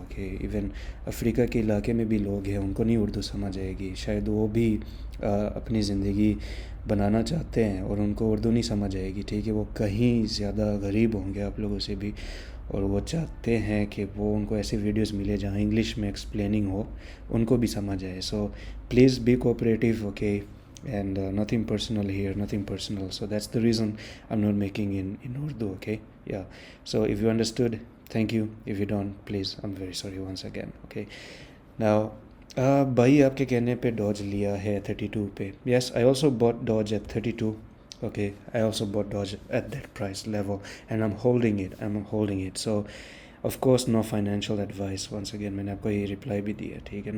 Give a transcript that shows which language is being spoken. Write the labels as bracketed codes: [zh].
[ur] Okay, even افریقہ کے علاقے میں بھی لوگ ہیں، ان کو نہیں اردو سمجھ آئے گی، شاید وہ بھی اپنی زندگی بنانا چاہتے ہیں اور ان کو اردو نہیں سمجھ آئے گی، ٹھیک ہے. وہ کہیں زیادہ غریب ہوں گے آپ لوگوں سے بھی، اور وہ چاہتے ہیں کہ ان کو ایسی ویڈیوز ملے جہاں انگلش میں ایکسپلیننگ ہو، ان کو بھی سمجھ آئے. So please be cooperative, okay. [en] And nothing personal here, nothing personal. So that's the reason I'm not making in Urdu, okay? Yeah. So if you understood, thank you. If you don't, please, I'm very sorry once again, okay? [ur] Now, بھائی آپ کے کہنے پہ dodge لیا ہے 32 پہ. [en] Yes, I also bought Dodge at 32. Okay, I also bought Dodge at that price level and I'm holding it. So, of course, no financial advice. Once again, [ur] میں نے آپ کو یہ رپلائی بھی دیا، ٹھیک ہے.